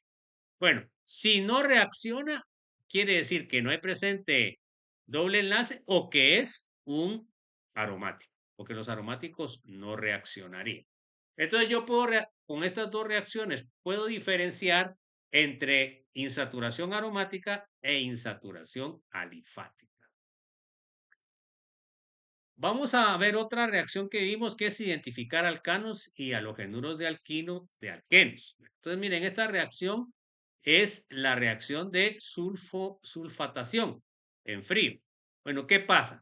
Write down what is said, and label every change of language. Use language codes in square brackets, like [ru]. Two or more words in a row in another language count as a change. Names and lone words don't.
[es] Bueno, si no reacciona, quiere decir que no hay presente doble enlace o que es un aromático, porque los aromáticos no reaccionarían. Entonces yo puedo, con estas dos reacciones, puedo diferenciar entre insaturación aromática e insaturación alifática. Vamos a ver otra reacción que vimos, que es identificar alcanos y halogenuros de alquino de alquenos. Entonces, miren, esta reacción es la reacción de sulfatación en frío. Bueno, ¿qué pasa?